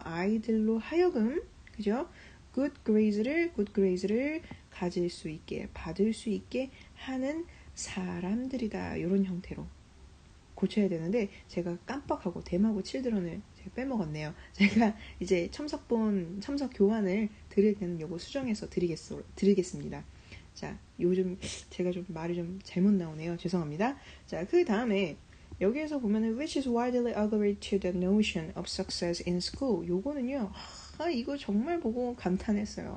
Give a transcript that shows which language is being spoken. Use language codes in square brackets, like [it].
[ko] 아이들로 하여금 그죠? good grades를 가질 수 있게 받을 수 있게 하는 사람들이다 이런 형태로 고쳐야 되는데 제가 깜빡하고 댐하고 칠드런을 제가 빼먹었네요. 제가 이제 첨석 교환을 드릴 때는 요거 수정해서 드리겠습니다. 자, 요즘 제가 좀 말이 좀 잘못 나오네요. 죄송합니다. 자, 그 다음에 여기에서 보면은 [en] which is widely agreed to the notion of success in school. [ko] 요거는요. 이거 정말 보고 감탄했어요.